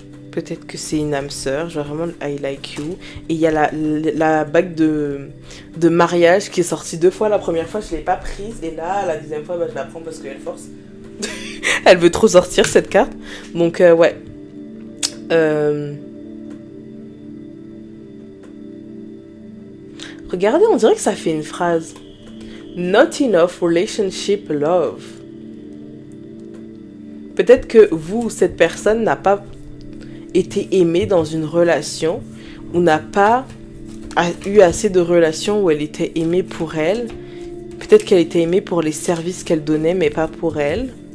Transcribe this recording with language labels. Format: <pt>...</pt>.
<fr>Peut-être que c'est une âme sœur, genre vraiment</fr> <en>I like you.</en> <fr>Et il y a la bague de mariage qui est sortie 2 fois. La première fois, je ne l'ai pas prise. Et là, la deuxième fois, je la prends parce qu'elle force. Elle veut trop sortir cette carte. Donc, ouais. Regardez, on dirait que ça fait une phrase.</fr> <en>Not enough relationship love.</en> <fr>Peut-être que vous, cette personne n'a pas été aimée dans une relation ou n'a pas eu assez de relations où elle était aimée pour elle. Peut-être qu'elle était aimée pour les services qu'elle donnait, mais pas pour elle.</fr>